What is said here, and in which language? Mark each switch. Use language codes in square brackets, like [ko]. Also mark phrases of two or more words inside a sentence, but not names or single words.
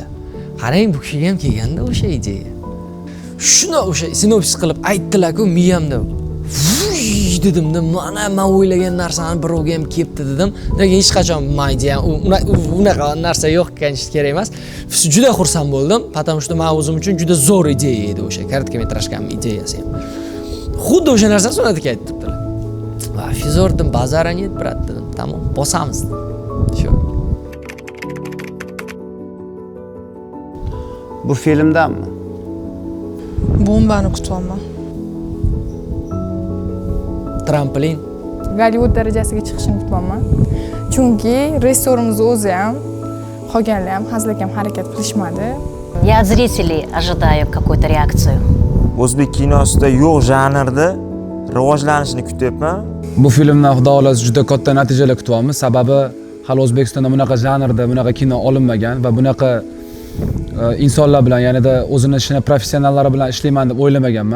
[uz] Qarang, bu kishiga ham kelganda o'sha ideya. Shuni o'sha sinopsis qilib aytdilar-ku miyamda. Dedimda, mana men o'ylagan narsani birovga ham kelibdi dedim. Lekin hech qachon men ideyam unaqa narsa yo'q ekanishi kerak emas. Juda xursand bo'ldim, [ru] потому что [uz] men o'zim uchun juda zo'r ideya edi o'sha korotkmetrajkaning ideyasi ham. Xuddi o'sha narsani Sunnat aka aytibdilar. Va zo'r dedim, [ru] базара нет, [uz] brat dedim. Tamom, bosamiz. Shu. Bu filmdanmi? Bombani kutyapman. Trampolin. Gollivud darajasiga chiqishni kutmayman. Chunki rejissyorimiz o'zi ham, qolganlar ham hazilakam harakat qilishmadi. [ru] Я от зрителей ожидаю какую-то реакцию. [uz] O'zbek kinosida yo'q janrda rivojlanishini kutyapman. Bu filmdan xudo xolasa juda katta natijalar kutyapmiz. Sababi hali O'zbekistonda bunaqa janrda bunaqa kino olinmagan va bunaqa insonlar bilan, ya'nida o'zini ishini professionallari bilan ishlayman deb o'ylamaganman.